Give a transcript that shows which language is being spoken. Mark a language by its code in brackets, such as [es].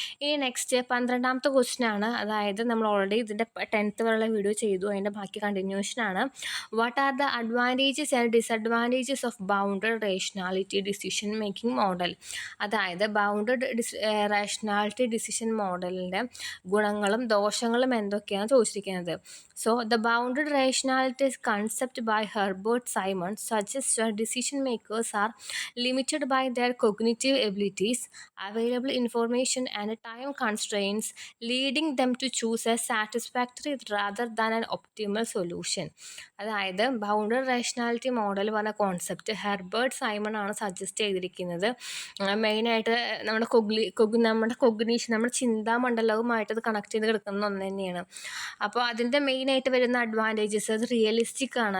[ml] ഇനി നെക്സ്റ്റ് 12ാമത്തെ ക്വസ്റ്റ്യനാണ്. അതായത് നമ്മൾ ഓൾറെഡി ഇതിൻ്റെ 10th വരെയുള്ള വീഡിയോ ചെയ്തു, അതിൻ്റെ ബാക്കി കണ്ടിന്യൂഷനാണ്. [en] What are the advantages and disadvantages of bounded rationality decision making model. [ml] അതായത് ബൗണ്ടഡ് റേഷണാലിറ്റി ഡിസിഷൻ മോഡലിൻ്റെ ഗുണങ്ങളും ദോഷങ്ങളും എന്തൊക്കെയാണ് ചോദിച്ചിരിക്കുന്നത്. [en] So, the bounded rationality concept by Herbert Simon suggests that decision makers are limited by their cognitive abilities, available information, and time constraints, leading them to choose a satisfactory rather than an optimal solution. [ml] അതായത് bounded rationality model പറഞ്ഞ concept Herbert Simon ആണ് suggest ചെയ്തിരിക്കുന്നത്. മെയിനായിട്ട് നമ്മുടെ cognition, നമ്മുടെ ചിന്താമണ്ഡലവുമായിട്ട് അത് connect ചെയ്ത് കിടക്കുന്ന ഒന്ന് തന്നെയാണ്. അപ്പോൾ അപ്പോൾ അതിൻ്റെ മെയിനായിട്ട് വരുന്ന അഡ്വാൻറ്റേജസ് അത് റിയലിസ്റ്റിക് ആണ്.